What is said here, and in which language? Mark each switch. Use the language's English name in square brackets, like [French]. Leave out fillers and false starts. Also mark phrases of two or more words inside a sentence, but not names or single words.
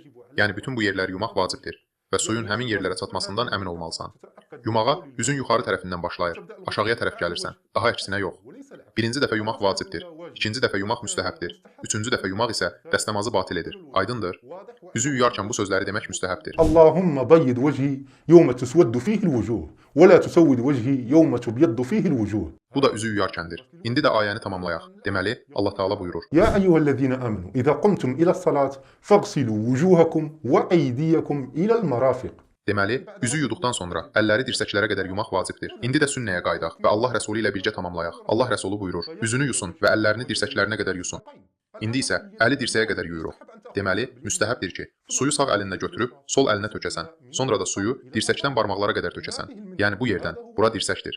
[Azerbaijani] Yəni, bütün bu yerləri yumaq vacibdir və suyun həmin yerlərə çatmasından əmin olmalısan. Yumağa üzün yuxarı tərəfindən başlayır, aşağıya tərəf gəlirsən, daha əksinə yox. Birinci dəfə yumaq vacibdir, ikinci dəfə yumaq müstəhəbdir, üçüncü dəfə yumaq isə dəstəmazı batil edir. Aydındır? Üzü yuyarkən bu sözləri demək müstəhəbdir. [Arabic] اللهم بيض وجهي يوم تسود فيه الوجوه ولا تسود وجهي يوم تبيض فيه الوجوه. [Azerbaijani] Bu da üzü yuyarkəndir. İndi də ayəni tamamlayaq. Deməli, Allah Teala buyurur. [Arabic] يا أيها الذين آمنوا إذا قمتم إلى الصلاة فاغسلوا وجوهكم وأيديكم إلى المرافق. [Azerbaijani] Deməli, üzü yuduqdan sonra əlləri dirsəklərə qədər yumaq vacibdir. İndi də sünnəyə qayıdaq və Allah Rəsulu ilə birgə tamamlayaq. Allah Rəsulu buyurur, üzünü yusun və əllərini dirsəklərinə qədər yusun. İndi isə əli dirsəyə qədər yuyuruq. Deməli, müstəhəbdir ki, suyu sağ əlinlə götürüb sol əlinə tökəsən. Sonra da suyu dirsəkdən barmaqlara qədər tökəsən. Yəni bu yerdən, bura dirsəkdir.